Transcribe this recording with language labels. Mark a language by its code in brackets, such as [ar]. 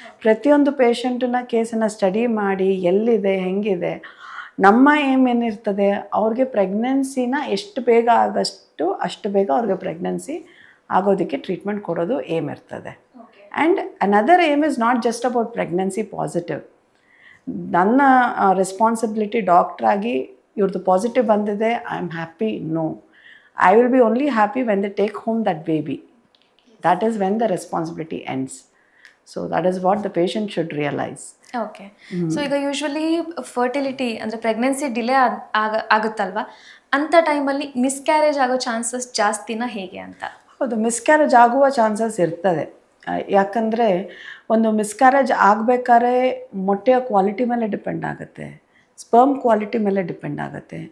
[kn] ಪ್ರತಿಯೊಂದು ಪೇಷಂಟನ್ನ ಕೇಸನ್ನು ಸ್ಟಡಿ ಮಾಡಿ ಎಲ್ಲಿದೆ ಹೆಂಗಿದೆ, ನಮ್ಮ ಏಮ್ ಏನಿರ್ತದೆ, ಅವ್ರಿಗೆ ಪ್ರೆಗ್ನೆನ್ಸಿನ ಎಷ್ಟು ಬೇಗ ಅಷ್ಟು ಬೇಗ ಅವ್ರಿಗೆ ಪ್ರೆಗ್ನೆನ್ಸಿ ಆಗೋದಕ್ಕೆ ಟ್ರೀಟ್ಮೆಂಟ್ ಕೊಡೋದು ಏಮ್ ಇರ್ತದೆ. [en] And another aim is not just about pregnancy positive. [kn] ನನ್ನ ರೆಸ್ಪಾನ್ಸಿಬಿಲಿಟಿ ಡಾಕ್ಟ್ರಾಗಿ ಇವ್ರದ್ದು ಪಾಸಿಟಿವ್ ಬಂದಿದೆ, [en] I am happy? No, I will be only happy when they take home that baby. That is when the responsibility ends. So that is what the patient should realize. [kn] Okay, so ಈಗ usually fertility ಅಂದರೆ pregnancy delay ಆಗುತ್ತಲ್ವಾ, ಅಂಥ ಟೈಮಲ್ಲಿ miscarriage ಆಗೋ chances ಜಾಸ್ತಿನ ಹೇಗೆ ಅಂತ? ಹೌದು, miscarriage ಆಗುವ ಚಾನ್ಸಸ್ ಇರ್ತದೆ. ಯಾಕಂದರೆ ಒಂದು ಮಿಸ್ಕ್ಯಾರೇಜ್ ಆಗಬೇಕಾದ್ರೆ ಮೊಟ್ಟೆಯ ಕ್ವಾಲಿಟಿ ಮೇಲೆ ಡಿಪೆಂಡ್ ಆಗುತ್ತೆ, ಸ್ಪರ್ಮ್ ಕ್ವಾಲಿಟಿ ಮೇಲೆ ಡಿಪೆಂಡ್ ಆಗುತ್ತೆ.